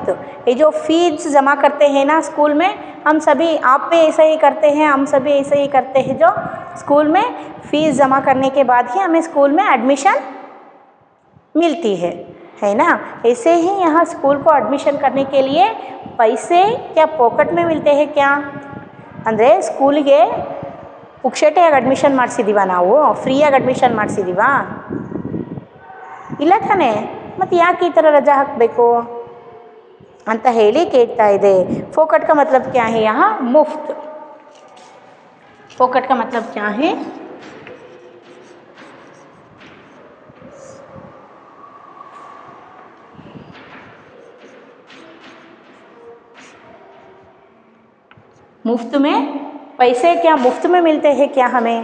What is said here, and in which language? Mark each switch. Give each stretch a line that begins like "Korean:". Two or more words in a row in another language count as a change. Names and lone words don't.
Hindi: ये जो फीस जमा करते हैं ना स्कूल में, हम सभी, आप भी ऐसा ही करते हैं, हम सभी ऐसे ही करते हैं, जो स्कूल में फ़ीस जमा करने के बाद ही हमें स्कूल में एडमिशन मिलती है ना। ऐसे ही यहाँ स्कूल को एडमिशन करने के लिए पैसे क्या पॉकेट में मिलते हैं क्या?
Kannada: ಅಂದರೆ ಸ್ಕೂಲಿಗೆ ಪುಕ್ಷಟೆಯಾಗಿ ಅಡ್ಮಿಷನ್ ಮಾಡಿಸಿದ್ದೀವ, ನಾವು ಫ್ರೀಯಾಗಿ ಅಡ್ಮಿಷನ್ ಮಾಡಿಸಿದ್ದೀವ? ಇಲ್ಲ ತಾನೇ, ಮತ್ತು ಯಾಕೆ ಈ ಥರ ರಜಾ ಹಾಕಬೇಕು ಅಂತ ಹೇಳಿ ಕೇಳ್ತಾ ಇದೆ.
Hindi: फोकट का मतलब क्या है यहाँ? मुफ्त। फोकट का मतलब क्या है? मुफ्त में पैसे क्या मुफ्त में मिलते हैं क्या हमें?